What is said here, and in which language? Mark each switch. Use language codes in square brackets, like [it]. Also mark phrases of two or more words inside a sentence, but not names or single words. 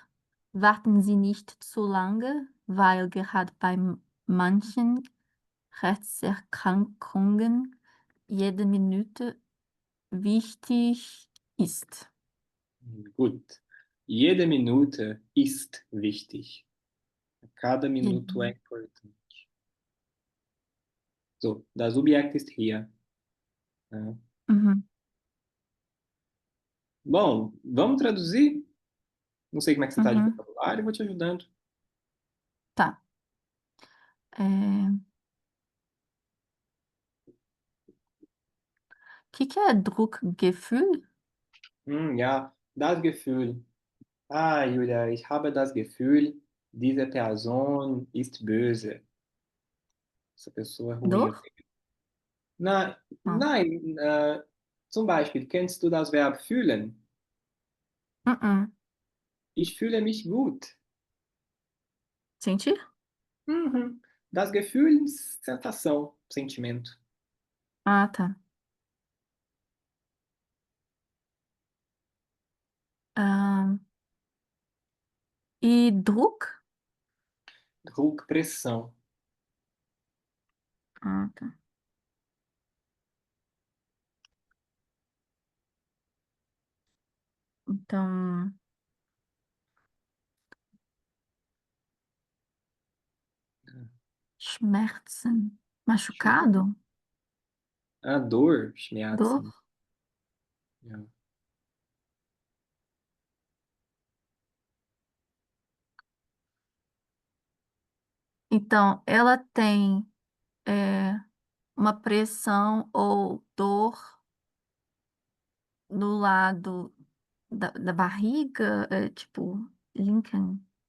[de] Warten Sie nicht zu lange, weil gerade bei manchen Herzerkrankungen jede Minute wichtig ist. gut. Jede Minute ist wichtig. [pt] Cada minuto é importante. [de] So, das Subjekt ist hier. [pt] Né? Uhum. Bom, vamos traduzir? Não sei como é que você está de Uhum. vocabulário, eu vou te ajudando. Tá. Que é Druckgefühl? [de] Ja, das Gefühl. Ah, Julia, ich habe das Gefühl, diese Person ist böse. [pt] Essa pessoa é ruim. Dor? Não. [de] Nein, zum Beispiel, kennst du das Verb fühlen? Uh-uh. Ich fühle mich gut. [pt] Sentir? Uhum. [de] Das Gefühl, [pt] sensação, sentimento. Ah, tá. E Druck? [de] Druck, [pt] pressão. Ah, tá. Então, Schmerzen. Machucado? A dor, Dor? [de] Schmerzen. Ja. [pt] Então, ela tem uma pressão ou dor no lado da barriga, tipo, [de] linken,